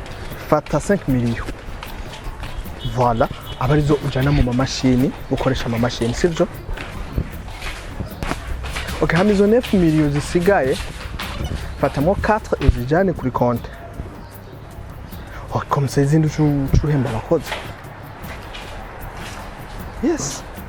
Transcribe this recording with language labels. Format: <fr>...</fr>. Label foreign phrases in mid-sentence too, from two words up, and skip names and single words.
<rn>Fata 5 million. Voilà, abarizo ujana mu mamashini, ukoresha amamashini, sivyo? Okay, hamizo 9 million zisigaye. Fatamo 4 uzijane kuri konti. Oh,</rn> <fr>comme ça</fr> <rn>izindi ucuhemba abakozi.</rn> <en>Yes.</en>